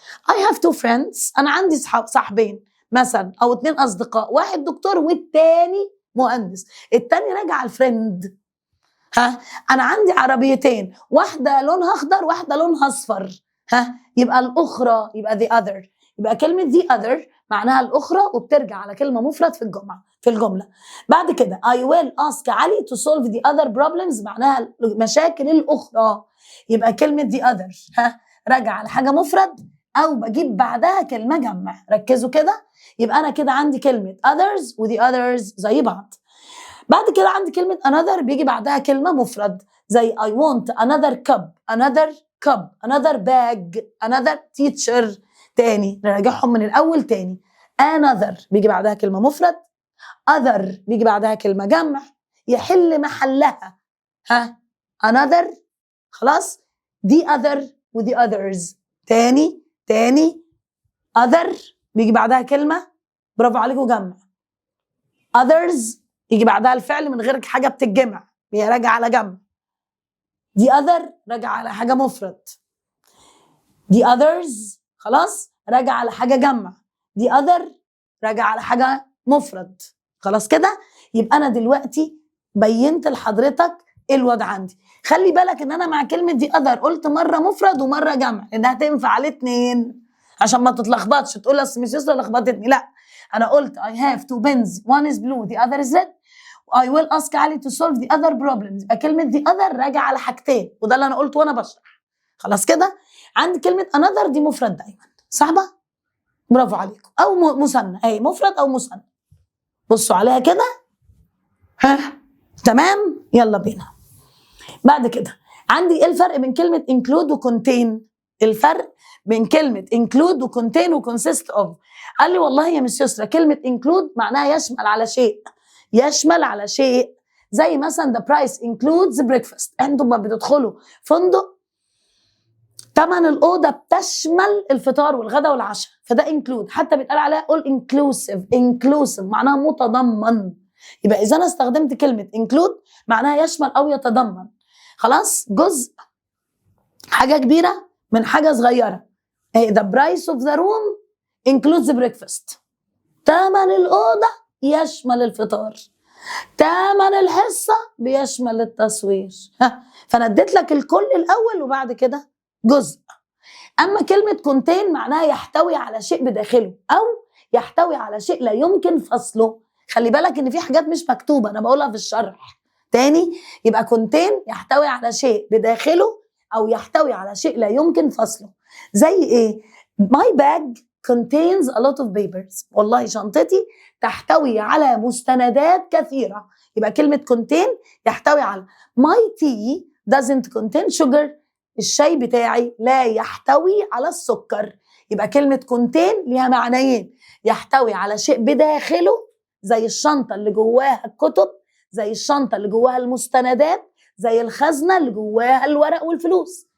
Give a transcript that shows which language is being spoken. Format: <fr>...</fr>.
<en>I have two friends،</en> <ar>انا عندي صاحبين مثلا او 2 اصدقاء، واحد دكتور والتاني مهندس، التاني راجع على الفريند. انا عندي عربيتين، واحده لونها اخضر واحده لونها اصفر. يبقى الاخرى، يبقى the other. يبقى كلمه the other معناها الاخرى وبترجع على كلمه مفرد في الجمله. بعد كده</ar> <en>I will ask علي to solve the other problems</en> <ar>معناها المشاكل الاخرى. يبقى كلمه the other راجع على حاجه مفرد او بجيب بعدها كلمه جمع. ركزوا كده. يبقى انا كده عندي كلمه others و the others زي بعض. بعد كده عندي كلمه another بيجي بعدها كلمه مفرد زي</ar> <en>I want another cup another cup another bag another teacher.</en> <ar>تاني نراجعهم من الاول تاني. another بيجي بعدها كلمه مفرد، other بيجي بعدها كلمه جمع يحل محلها another. خلاص. the other و the others. تاني other بيجي بعدها كلمة، برافو عليكم، جمع. others يجي بعدها الفعل من غير حاجة بتتجمع، هي راجعة على جمع. the other راجعة على حاجة مفرد. the others خلاص راجعة على حاجة جمع. the other راجعة على حاجة مفرد. خلاص كده. يبقى أنا دلوقتي بينت لحضرتك ايه الوضع عندي. خلي بالك ان انا مع كلمه دي other قلت مره مفرد ومره جمع انها تنفع على الاثنين عشان ما تتلخبطش تقول اصل مش يسرا لخبطتني. لا، انا قلت</ar> <en>I have two pens one is blue the other is red. I will ask علي to solve the other problems.</en> <ar>يبقى كلمه دي other راجع على حاجتين وده اللي انا قلته وانا بشرح. خلاص كده. عندي كلمه another دي مفرد دايما. صعبه؟ برافو عليكم. او مثنى اهي، مفرد او مثنى. بصوا عليها كده. تمام. يلا بينا. بعد كده عندي ايه الفرق بين كلمة include و contain؟ الفرق بين كلمة include و contain و consist of. قال لي والله يا مس يسرا كلمة include معناها يشمل على شيء، يشمل على شيء. زي مثلا</ar> <en>the price includes breakfast.</en> <ar>انتم ما بتدخلوا فندق تمن الأوضة بتشمل الفطار والغداء والعشاء، فده include. حتى بيتقال عليها all inclusive معناها متضمن. يبقى إذا أنا استخدمت كلمة include معناها يشمل أو يتضمن. خلاص. جزء حاجة كبيرة من حاجة صغيرة.</ar> <en>the price of the room includes the breakfast.</en> <ar>تمن الأوضة يشمل الفطار. تمن الحصة بيشمل التصوير. فأنا اديت لك الكل الأول وبعد كده جزء. أما كلمة contain معناها يحتوي على شيء بداخله أو يحتوي على شيء لا يمكن فصله. خلي بالك إن في حاجات مش مكتوبة أنا بقولها في الشرح. تاني، يبقى contain يحتوي على شيء بداخله أو يحتوي على شيء لا يمكن فصله. زي إيه؟</ar> <en>My bag contains a lot of papers.</en> <ar>والله شنطتي تحتوي على مستندات كثيرة. يبقى كلمة contain يحتوي على.</ar> <en>My tea doesn't contain sugar.</en> <ar>الشاي بتاعي لا يحتوي على السكر. يبقى كلمة contain ليها معنيين، يحتوي على شيء بداخله زي الشنطة اللي جواها الكتب، زي الشنطة اللي جواها المستندات، زي الخزنة اللي جواها الورق والفلوس.</ar>